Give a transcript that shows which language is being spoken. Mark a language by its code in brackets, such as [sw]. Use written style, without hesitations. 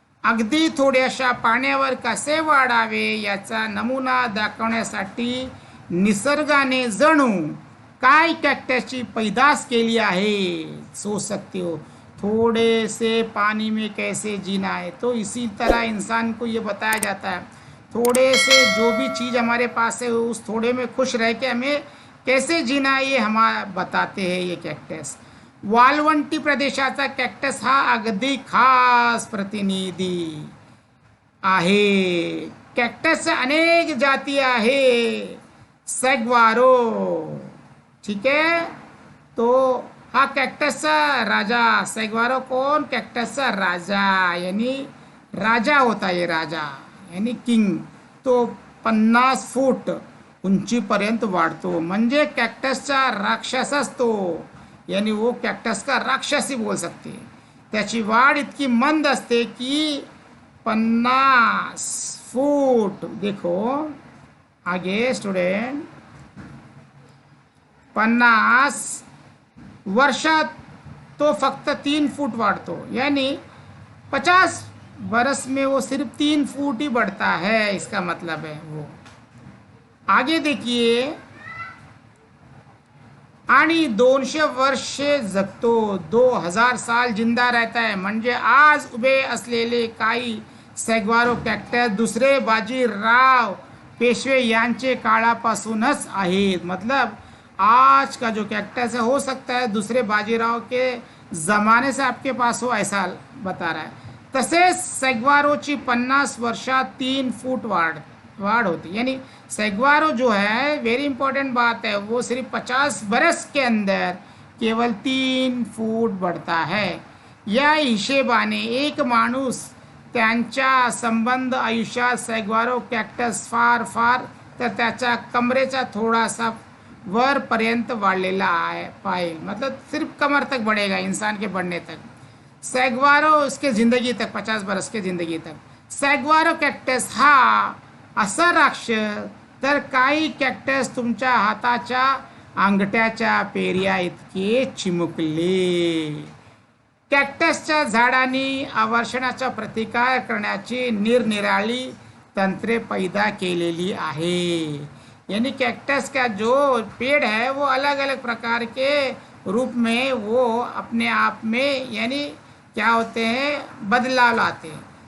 [mr] अगदी थोड्याशा पाण्यावर कसे वाढावे याचा नमुना दाखवण्यासाठी निसर्गाने जणू काय कॅक्टसची पैदास केली आहे. [hi] सोच सकते हो थोड़े से पानी में कैसे जीना है. तो इसी तरह इंसान को ये बताया जाता है, थोड़े से जो भी चीज़ हमारे पास है उस थोड़े में खुश रह के हमें कैसे जीना है ये हमारा बताते हैं ये कॅक्टस. [mr] वाळवंटी प्रदेशाचा कॅक्टस हा अगदी खास प्रतिनिधी आहे. कॅक्टसच्या अनेक जाती आहे. सॅग्वारो, ठीक आहे, तो हा कॅक्टसचा राजा. सॅग्वारो कोण? कॅक्टसचा राजा, [hi] यानी राजा होता ये राजा, यानी किंग. [mr] तो 50 फूट उंचीपर्यंत वाढतो. म्हणजे कॅक्टसचा राक्षसच तो, [hi] यानी वो कॅक्टस का राक्षसी बोल सकते. [mr] त्याची वाढ इतकी मंद असते की 50 फूट. [hi] देखो आगे स्टूडेंट, [mr] 50 वर्षात तो फक्त 3 फूट वाढतो, [hi] यानी 50 बरस में वो सिर्फ 3 फूट ही बढ़ता है. इसका मतलब है वो. आगे देखिए, [mr] आणि 200 वर्षे जगतो. [hi] 2000 साल जिंदा रहता है. [mr] म्हणजे आज उभे असलेले काही सॅग्वारो कॅक्टस दुसरे बाजीराव पेशवे यांचे काळापासूनच आहेत. [hi] मतलब आज का जो कॅक्टस है हो सकता है दूसरे बाजीराव के ज़माने से आपके पास हो, ऐसा बता रहा है. [mr] तसेच सॅग्वारोची 50 वर्षात 3 फूट वाढ होती. [hi] यानी सॅग्वारो जो है, वेरी इंपॉर्टेंट बात है, वो सिर्फ 50 बरस के अंदर केवल 3 फूट बढ़ता है. [mr] या हिशेबाने एक माणूस त्यांच्या संबंध आयुष्यात सॅग्वारो कॅक्टस फार तर त्याच्या कमरेचा थोडासा वरपर्यंत वाढलेला आहे पाहिजे. [hi] मतलब सिर्फ कमर तक बढ़ेगा इंसान के बढ़ने तक. सॅग्वारो उसके ज़िंदगी तक, 50 बरस के ज़िंदगी तक. [mr] सॅग्वारो कॅक्टस हा असा राक्षस तर काही कॅक्टस तुमच्या हाताच्या अंगठ्याच्या पेर्या इतके चिमुकले. कॅक्टसच्या झाडांनी आवर्षणाचा प्रतिकार करण्याची निरनिराळी तंत्रे पैदा केलेली आहे. [hi] यानी कैक्टस का जो पेड़ है वो अलग अलग प्रकार के रूप में वो अपने आप में यानी क्या होते हैं, बदलाव लाते हैं.